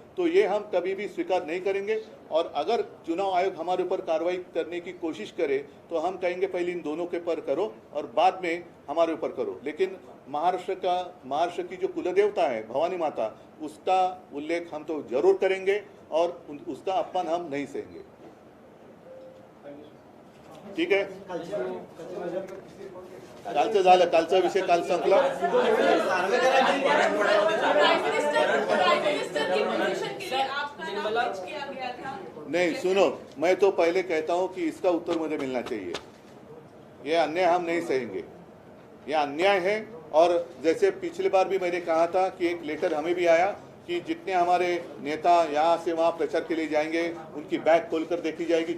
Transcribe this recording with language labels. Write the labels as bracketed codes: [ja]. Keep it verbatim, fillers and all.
[hi] तो ये हम कभी भी स्वीकार नहीं करेंगे। और अगर चुनाव आयोग हमारे ऊपर कार्रवाई करने की कोशिश करे तो हम कहेंगे पहले इन दोनों के पर करो और बाद में हमारे ऊपर करो। लेकिन महाराष्ट्र का महाराष्ट्र की जो कुलदेवता है भवानी माता, उसका उल्लेख हम तो जरूर करेंगे और उन- उसका अपमान हम नहीं सहेंगे। [mr] ठीक आहे, कालचं झालं, कालचा विषय काल संपला। [hi] प्राइम मिनिस्टर प्राइम मिनिस्टर की पोजीशन के लिए आपका नाम पिच किया गया था। नहीं सुनो, मैं तो पहले कहता हूँ कि इसका उत्तर मुझे मिलना चाहिए। ये अन्याय हम नहीं सहेंगे, ये अन्याय है। और जैसे पिछले बार भी मैंने कहा था कि एक लेटर हमें भी आया कि जितने हमारे नेता यहाँ से वहाँ प्रचार के लिए जाएंगे उनकी बैग खोलकर देखी जाएगी।